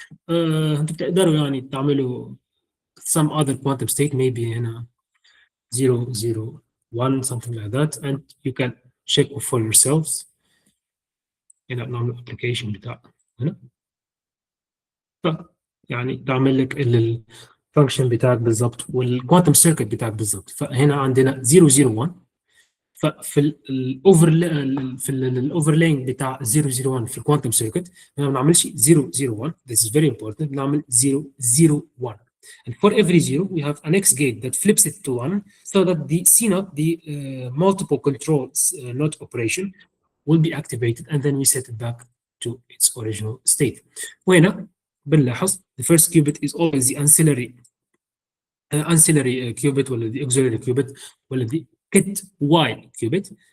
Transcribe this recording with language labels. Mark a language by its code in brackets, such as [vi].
[en] انتوا بتقدروا يعني تعملوا some other quantum state, maybe هنا 0, 0, 1, something like that, and you can check for yourselves. [ar] هنا نعمل application بتاع هنا يعني تعمل لك الفانكشن بتاعك بالضبط والكوانتم سيركت بتاعك بالضبط. فهنا عندنا 001. ففي الاوفرلاينج بتاع 001 في الكوانتم سيركت ما بنعملش 001. [en] This is very important. بنعمل 001. And for every 0, we have an X gate that flips it to 1 so that the CNOT, the multiple control NOT operation, will be activated, and then we set it back to its original state. وهنا بنلاحظ the first qubit is always the ancillary qubit ولا the auxiliary qubit ولا the ket y qubit.